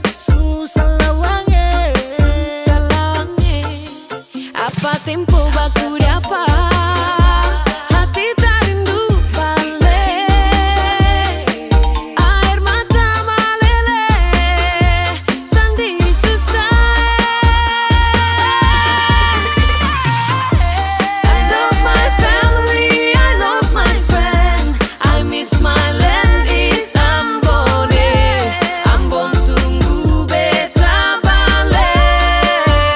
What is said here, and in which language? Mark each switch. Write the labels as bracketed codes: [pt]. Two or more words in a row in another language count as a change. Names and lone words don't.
[abs] Susah lawange, Apa tempo baku dapat, hati tak rindu balik. Air mata meleleh, sandi susah. [en] I love my family, I love my friend. I miss my land, it's Ambon. [abs] Ambon tunggu beta balik.